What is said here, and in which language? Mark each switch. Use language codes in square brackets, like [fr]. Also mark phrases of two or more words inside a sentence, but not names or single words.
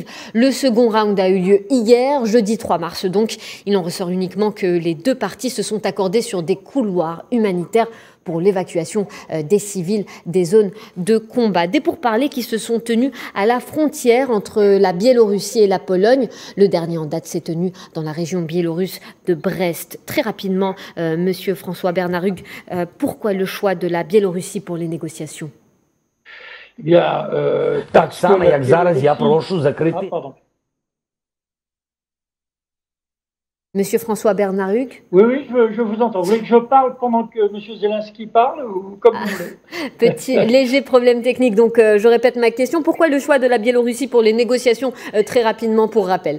[fr] Le second round a eu lieu hier, jeudi 3 mars. Donc, il en ressort uniquement que les 2 parties se sont accordées sur des couloirs humanitaires pour l'évacuation des civils des zones de combat. Des pourparlers qui se sont tenus à la frontière entre la Biélorussie et la Pologne. Le dernier en date s'est tenu dans la région biélorusse de Brest. Très rapidement, monsieur François-Bernard Hugues, pourquoi le choix de la Biélorussie pour les négociations? [uk] Так само, як зараз, я прошу закрити. [fr] Monsieur François-Bernard Hugues. Oui, je vous entends. Vous voulez que je parle pendant que M. Zelensky parle ou comme vous voulez? Petit léger problème technique, donc je répète ma question. Pourquoi le choix de la Biélorussie pour les négociations très rapidement pour rappel?